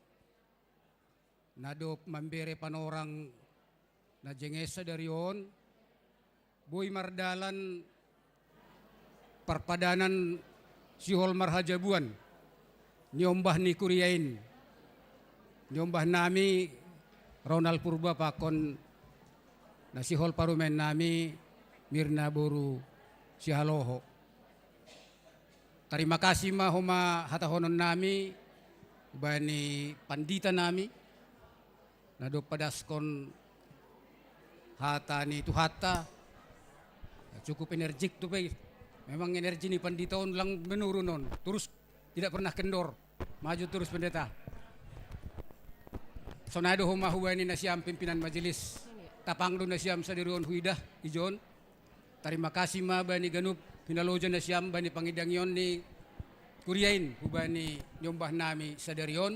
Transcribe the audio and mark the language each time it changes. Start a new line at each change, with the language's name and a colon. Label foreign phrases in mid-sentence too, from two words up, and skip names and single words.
Batak Simalungun: nado mambere panorang na jengesa dari on, boy mardalan perpadanan sihol marhajabuan, nyombah ni kuriain, nyombah nami Ronald Purba pakon na sihol parumen nami Mirna Boru Sihaloho.
Indonesian: Terima kasih
Batak Simalungun: mahoma hatahonon nami bani pandita nami nado padaskon hata ni Tuhata
Indonesian: cukup energik
Batak Simalungun: tuh pe. Memang energi ni pandita on lang menurun on,
Indonesian: terus tidak pernah kendor, maju terus pendeta.
Batak Simalungun: Sonado homa huwani na siyam pimpinan majelis tapangdo na siyam sa dirion huidah ijon.
Indonesian: Terima kasih
Batak Simalungun: ma bani ganup pinaloja na siyam bani pangidangyon ni Kuriain hubani nyombah nami sa dirion.